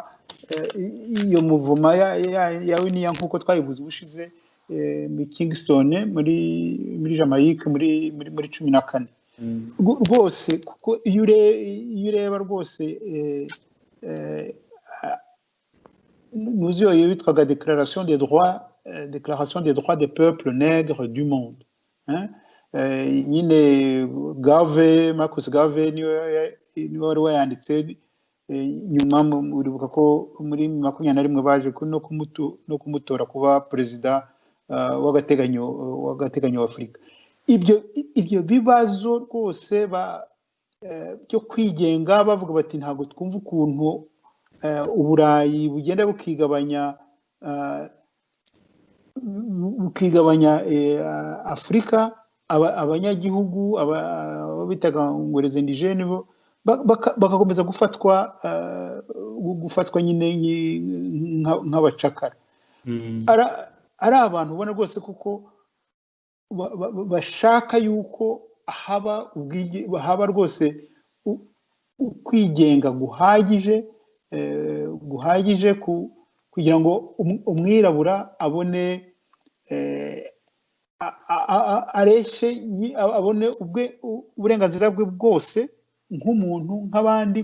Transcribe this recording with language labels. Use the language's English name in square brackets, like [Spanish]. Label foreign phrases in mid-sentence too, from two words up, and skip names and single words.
[Kinyarwanda] Iyo muvuma ya Winia nk'uko twayivuze ubushize muri Kingston muri Jamaica muri 14 rwose, kuko iyo ureba rwose nuzi yo yitwaga [French] Déclaration des droits des peuples nègres du monde, [Kinyarwanda] nyine Marcus Garvey niwe wari wayanditse. Nyuma uribuka ko muri 21 baje no kumutora kuba perezida w'agateganyo wa Afurika. Ibyo bibazo rwose byo kwigenga, bavuga bati ntabwo twumva ukuntu Uburayi bugenda bukigabanya Afurika, abanyagihugu bitaga ngo [French] les indigènes [Kinyarwanda] bagakomeza gufatwa nyine nk'abacakara. Ari abantu ubona rwose kuko bashaka yuko haba rwose kwigenga guhagije kugira ngo umwirabura abone abone uburenganzira bwe bwose nk'umuntu nk'abandi.